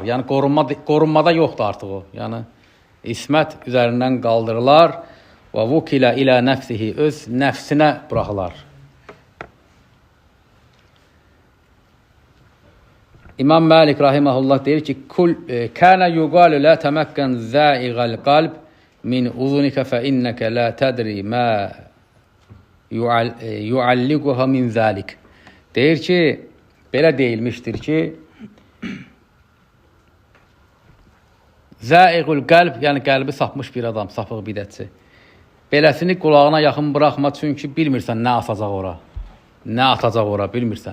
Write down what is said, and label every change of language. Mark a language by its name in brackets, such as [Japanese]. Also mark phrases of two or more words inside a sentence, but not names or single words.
[Azerbaijani] Yəni qorunmada yoxdur artıq o. Yəni ismət üzərindən qaldırılar və [Arabic] وكل إلى نفسه, [Azerbaijani] öz nəfsinə buraxılar. İmam Malik rahimehullah deyir ki, [Arabic] كان يقال لا تمكن زائغ القلب من أذنك فإنك لا تدري ما يعلقك من ذلك. [Azerbaijani] Deyir ki, belə deyilmişdir ki, [Arabic] زائغ القلب, [Azerbaijani] yəni qəlbi sapmış bir adam, sapıq bidətçi. Beləsini qulağına yaxın buraxma, çünki bilmirsən nə asacaq ora, nə atacaq ora, bilmirsən.